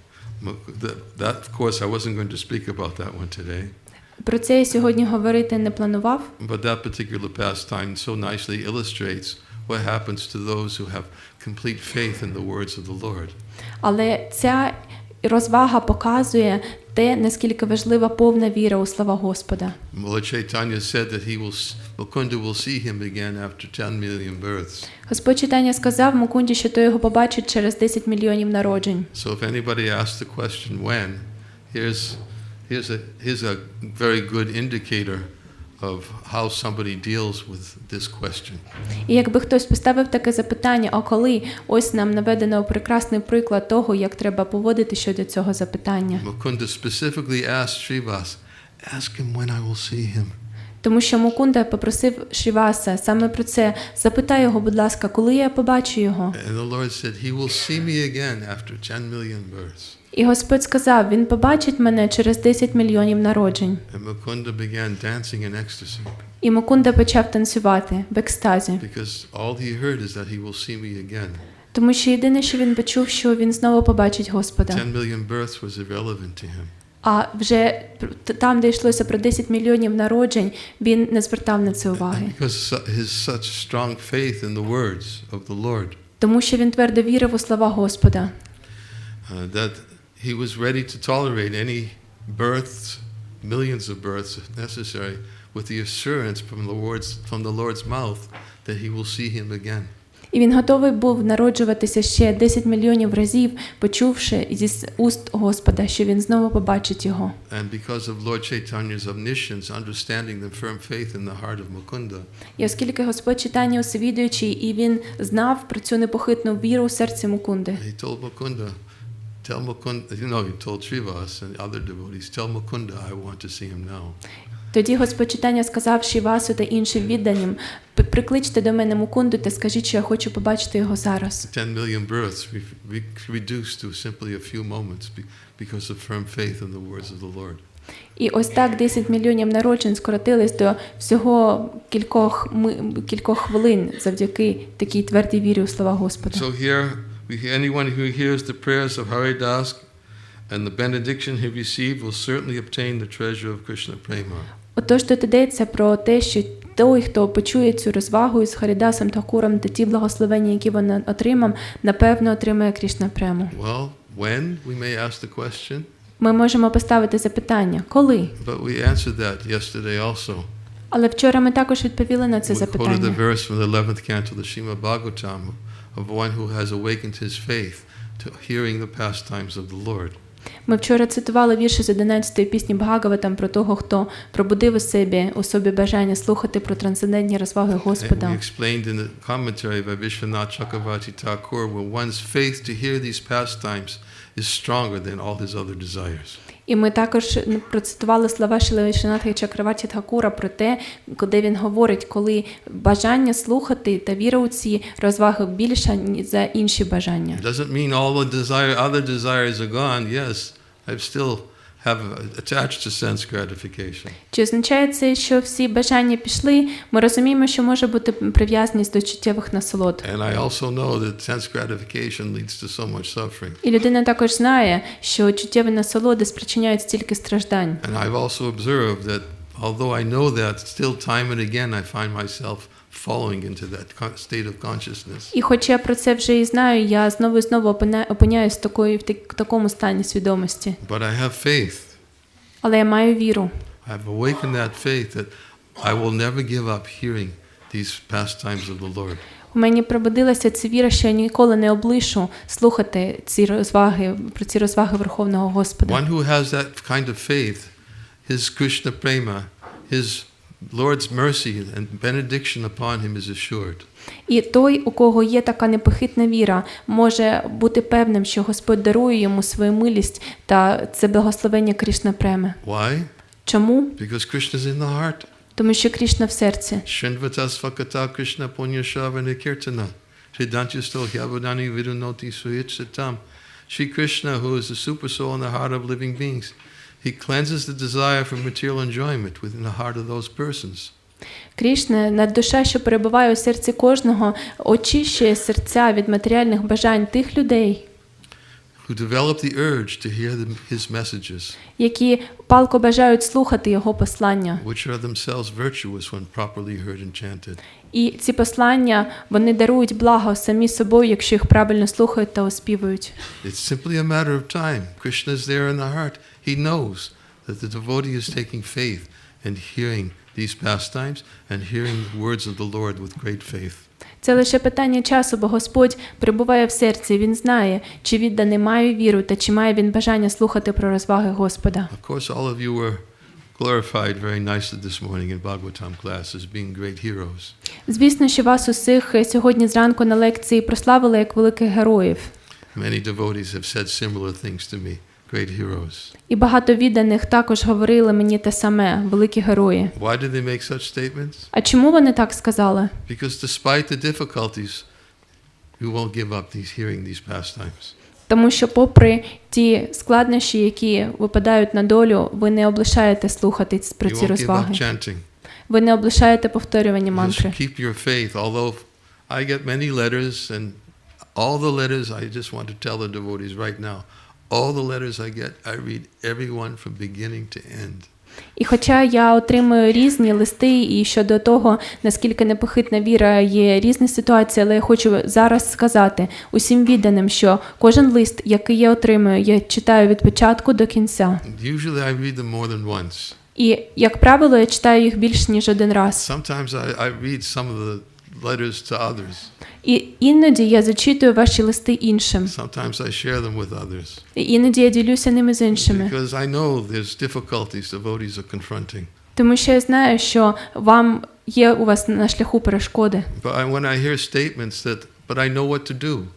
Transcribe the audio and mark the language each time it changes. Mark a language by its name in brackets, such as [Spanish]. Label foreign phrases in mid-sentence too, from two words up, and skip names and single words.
[English] That, of course, I wasn't going to speak about that one today. [Ukrainian] Про це я сьогодні говорити не планував. [English] But that particular pastime so nicely illustrates what happens to those who have complete faith in the words of the Lord. [Ukrainian] Але ця розвага показує те, наскільки важлива повна віра у слова Господа. [English] Lord Chaitanya said that Mukunda will see him again after 10 million births. [Ukrainian] Господь Чайтання сказав Мукунді, що той його побачить через 10 мільйонів народжень. [English] So if anybody asks the question when, here's a very good indicator of how somebody deals with this question. [Ukrainian] І якби хтось поставив таке запитання, а коли, ось нам наведено прекрасний приклад того, як треба поводити щодо цього запитання. [English] Mukunda specifically asked Srivas, ask him when I will see him. [Ukrainian] Тому що Мукунда попросив Шріваса саме про це. Запитай його, будь ласка, коли я побачу його? [English] And the Lord said, he will see me again after 10 million births. [Ukrainian] І Господь сказав, він побачить мене через 10 мільйонів народжень. [English] And Mukunda began dancing in ecstasy. [Ukrainian] І Мукунда почав танцювати в екстазі. [English] Because all he heard is that he will see me again. [Ukrainian] Тому що єдине, що він почув, що він знову побачить Господа. [English] 10 million births was irrelevant to him. [Ukrainian] А вже там, де йшлося про 10 мільйонів народжень, він не звертав на це уваги. [English] Because his such strong faith in the words of the Lord. [Ukrainian] Тому що він твердо вірив у слова Господа. [English] That he was ready to tolerate any births, millions of births if necessary, with the assurance from the Lord's mouth that he will see him again. [Ukrainian] І він готовий був народжуватися ще 10 мільйонів разів, почувши зі уст Господа, що він знову побачить його. [English] And because of Lord Chaitanya's omniscience, understanding the firm faith in the heart of Mukunda. [Ukrainian] І оскільки Господь Чайтання усвідуючий, і він знав про цю непохитну віру у серці Мукунди. [English] He told Mukunda, he told Srivas and other devotees, tell Mukunda I want to see him now. [Ukrainian] Тоді Господь Чайтання сказав Шрівасу та іншим відданим, прикличте до мене Мукунду та скажіть, що я хочу побачити його зараз. [English] 10 million births reduced to simply a few moments because of firm faith in the words of the Lord. [Ukrainian] І ось так 10 мільйонів народжень скоротились до всього кількох хвилин завдяки такій твердій вірі у слова Господа. [English] So here, anyone who hears the prayers of Haridas and the benediction he received will certainly obtain the treasure of Krishna Prema. [Ukrainian] Отож, тут йдеться про те, що той, хто почує цю розвагу із Харідасом Тхакуром та ті благословення, які він отримав, напевно отримає Крішна Прему. [English] Well, when, we may ask the question. [Ukrainian] Ми можемо поставити запитання, коли? [English] But we answered that yesterday also. [Ukrainian] Але вчора ми також відповіли на це [English] We quoted the [Ukrainian] запитання. [English] verse from the 11th canto of the Srimad Bhagavatam of one who has awakened his faith to hearing the pastimes of the Lord. [Ukrainian] Ми вчора цитували вірші з 11-ї пісні Бхагаватам про того, хто пробудив у собі бажання слухати про трансцендентні розваги [English] And [Ukrainian] Господа. [English] we explained in the commentary by Vishwanath Chakravarti Thakur, where one's faith to hear these pastimes is stronger than all his other desires. [Ukrainian] І ми також процитували слова Шрили Вішванатхи Чакраварті Тхакура про те, де він говорить, коли бажання слухати та віра у ці розваги більша за інші бажання. [English] It doesn't mean all the other desires are gone. Yes, I still have attached to sense gratification. [Ukrainian] Чи означає це, що всі бажання пішли? Ми розуміємо, що може бути прив'язаність до чуттєвих насолод. [English] And I also know that sense gratification leads to so much suffering. [Ukrainian] І людина також знає, що чуттєві насолоди спричиняють стільки страждань. [English] And I've also observed that although I know that, still time and again I find myself falling into that state of consciousness. [Ukrainian] І хоч я про це вже і знаю, я знову і знову опиняюсь в такому стані свідомості. [English] But I have faith. [Ukrainian] Але я маю віру. [English] I've awakened that faith that I will never give up hearing these pastimes of the Lord. [Ukrainian] У мені пробудилася ця віра, що я ніколи не облишу слухати ці розваги, про ці розваги Верховного Господа. [English] One who has that kind of faith, his Krishna prema, his Lord's mercy and benediction upon him is assured. [Ukrainian] І той, у кого є така непохитна віра, може бути певним, що Господь дарує йому свою милість та це благословення Крішна преми. [English] Why? [Ukrainian] Чому? [English] Because Krishna is in the heart. [Ukrainian] Тому що Крішна в серці. [Sanskrit] Shrinvata svakata Krishna punyashavana kirtana. Shridantisto hyavadani vidunoti suhitsatam. [English] Shri Krishna, who is the super soul in the heart of living beings, he cleanses the desire for material enjoyment within the heart of those persons. [Ukrainian] Крішна, наддуша, що перебуває у серці кожного, очищує серця від матеріальних бажань тих людей, [English] who develop the urge to hear his messages, [Ukrainian] які палко бажають слухати його послання. [English] which are themselves virtuous when properly heard and chanted. [Ukrainian] І ці послання, вони дарують благо самі собою, якщо їх правильно слухають та оспівують. [English] It's simply a matter of time. Krishna is there in the heart. He knows that the devotee is taking faith and hearing these pastimes and hearing the words of the Lord with great faith. [Ukrainian] Це лише питання часу, бо Господь перебуває в серці, Він знає, чи відданий має віру, та чи має він бажання слухати про розваги Господа. [English] Of course, all of you were glorified very nicely this morning in Bhagavatam class as being great heroes. [Ukrainian] Звісно, що вас усіх сьогодні зранку на лекції прославили як великих героїв. [English] Many devotees have said similar things to me, great heroes. [Ukrainian] І багато відданих також говорили мені те саме, великі герої. [English] Why did they make such statements? [Ukrainian] А чому вони так сказали? [English] Because despite the difficulties, you won't give up hearing these pastimes. [Ukrainian] Тому що попри ті складнощі, які випадають на долю, ви не облишаєте слухати про [English] You [Ukrainian] ці [English] won't give up [Ukrainian] розваги. [English] chanting. [Ukrainian] Ви не облишаєте повторювання [English] Just [Ukrainian] мантри. [English] keep your faith. Although I get many letters, and all the letters, I just want to tell the devotees right now, all the letters I get, I read every one from beginning to end. [Ukrainian] І хоча я отримую різні листи, і щодо того, наскільки непохитна віра, є різні ситуації, але я хочу зараз сказати усім відданим, що кожен лист, який я отримую, я читаю від початку до кінця. [English] Usually I read them more than once. [Ukrainian] І, як правило, я читаю їх більш ніж один раз. [English] Sometimes I read some of the letters to others. [Ukrainian] І іноді я зачитую ваші листи іншим. [English] Sometimes I share them with others. [Ukrainian] І іноді я ділюся ними з іншими. [English] Because I know there's difficulties devotees are confronting. [Ukrainian] Тому що я знаю, що є у вас на шляху перешкоди. [English] But when I hear statements that, but I know what to do.